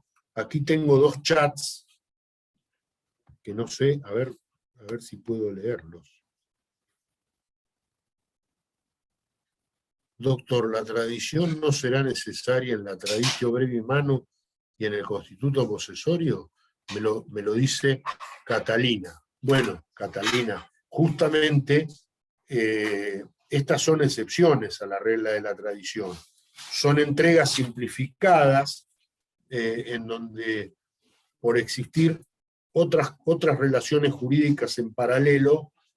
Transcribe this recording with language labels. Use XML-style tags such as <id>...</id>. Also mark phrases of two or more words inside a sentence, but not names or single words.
<es>Aquí tengo dos chats que no sé, a ver si puedo leerlos. Doctor, ¿la tradición no será necesaria en la</es> <la>traditio brevi manu</la> <es>y en el</es> <la>constituto possessorio?</la> <es>Me lo dice Catalina. Bueno, Catalina, justamente estas son excepciones a la regla de la tradición. Son entregas simplificadas en donde, por existir otras relaciones jurídicas en paralelo,</es>